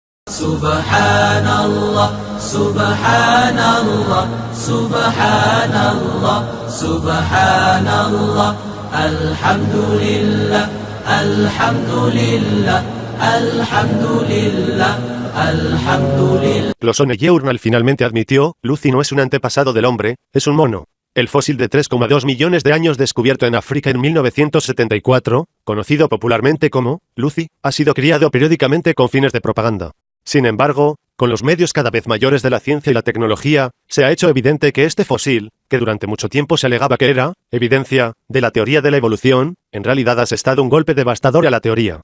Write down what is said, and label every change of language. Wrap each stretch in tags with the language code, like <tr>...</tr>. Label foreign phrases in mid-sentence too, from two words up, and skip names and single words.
<ar>سبحان الله، سبحان الله، سبحان الله، سبحان الله، الحمد لله، الحمد لله، الحمد لله، الحمد لله.</ar> <es>Plos finalmente admitió, Lucy no es un antepasado del hombre, es un mono. El fósil de 3,2 millones de años descubierto en África en 1974, conocido popularmente como Lucy, ha sido criado periódicamente con fines de propaganda. Sin embargo, con los medios cada vez mayores de la ciencia y la tecnología, se ha hecho evidente que este fósil, que durante mucho tiempo se alegaba que era evidencia de la teoría de la evolución, en realidad ha asestado un golpe devastador a la teoría.</es>